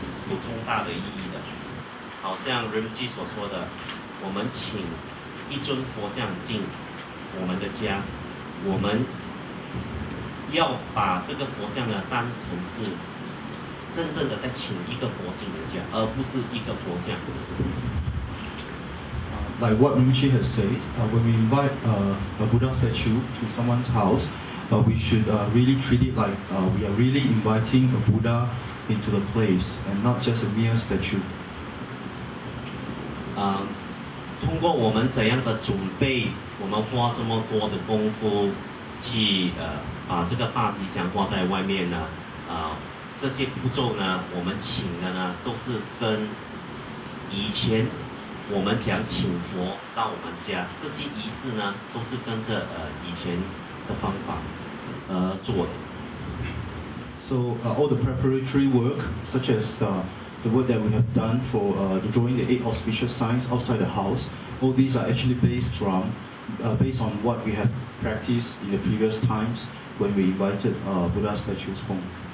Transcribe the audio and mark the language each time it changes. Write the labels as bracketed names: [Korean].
[Chinese] 有重大的意义的，好像 Rinpoche 所说的，我们请一尊佛像进我们的家，我们要把这个佛像呢当成是真正的在请一个佛进人家，而不是一个佛像。 [English] Like what Rinpoche has said, when we invite a Buddha statue to someone's house, we should really treat it like we are really inviting a Buddha into the place and not just a mere statue. [Chinese] 通过我们怎样的准备，我们花这么多的功夫去把这个大吉祥挂在外面呢，这些步骤呢，我们请的呢都是跟以前我们讲请佛到我们家，这些仪式呢都是跟着以前的方法做的。 [English] So all the preparatory work, such as the work that we have done for drawing the 8 auspicious signs outside the house, all these are actually based on what we have practiced in the previous times when we invited Buddha statues home.